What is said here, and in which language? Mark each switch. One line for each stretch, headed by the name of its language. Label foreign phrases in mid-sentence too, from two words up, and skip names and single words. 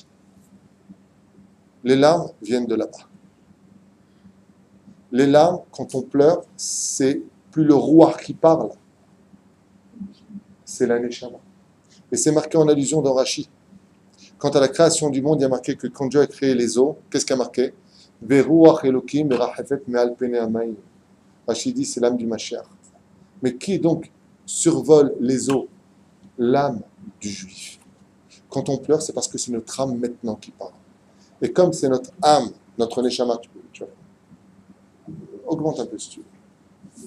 French: Les larmes viennent de là-bas. Les larmes, quand on pleure, c'est plus le Ruach qui parle, c'est la Neshama. Et c'est marqué en allusion dans Rashi. Quant à la création du monde, il y a marqué que quand Dieu a créé les eaux, qu'est-ce qu'il y a marqué?
Hebrew: ורוח אלוקים מרחפת מעל פני המים.
French: Rashi dit c'est l'âme du Mashiach. Mais qui donc survole les eaux? L'âme du Juif. Quand on pleure, c'est parce que c'est notre âme maintenant qui parle. Et comme c'est notre âme, notre Neshama, tu vois, augmente un peu si tu veux.